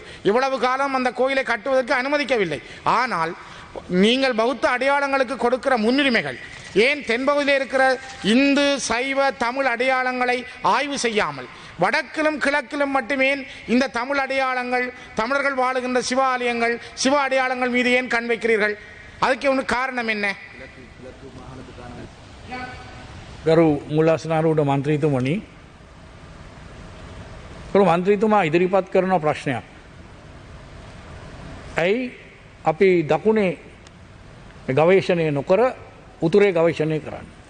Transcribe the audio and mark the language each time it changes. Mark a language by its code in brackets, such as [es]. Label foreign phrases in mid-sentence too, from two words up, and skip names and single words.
[ta] இவ்வளவு காலம் அந்த கோயிலை கட்டுவதற்கு அனுமதிக்கவில்லை. ஆனால் நீங்கள் பௌத்த அடையாளங்களுக்கு கொடுக்கிற முன்னுரிமைகள் ஏன் தென்பகுதியில் இருக்கிற இந்து சைவ தமிழ் அடையாளங்களை ஆய்வு செய்யாமல் வடக்கிலும் கிழக்கிலும் மட்டுமே இந்த தமிழ் அடையாளங்கள், தமிழர்கள் வாழுகின்ற சிவாலயங்கள், சிவ அடையாளங்கள் மீது ஏன் கண் வைக்கிறீர்கள்? அதுக்கு ஒன்று காரணம் என்ன? [si] ගරු මුල්ලාසනාරූඪ මන්ත්‍රීතුමනි, මන්ත්‍රීතුමා ඉදිරිපත් කරන ප්‍රශ්නයක්. ඇයි අපි දකුණේ ගවේෂණය නොකර උතුරේ ගවේෂණය කරන්න?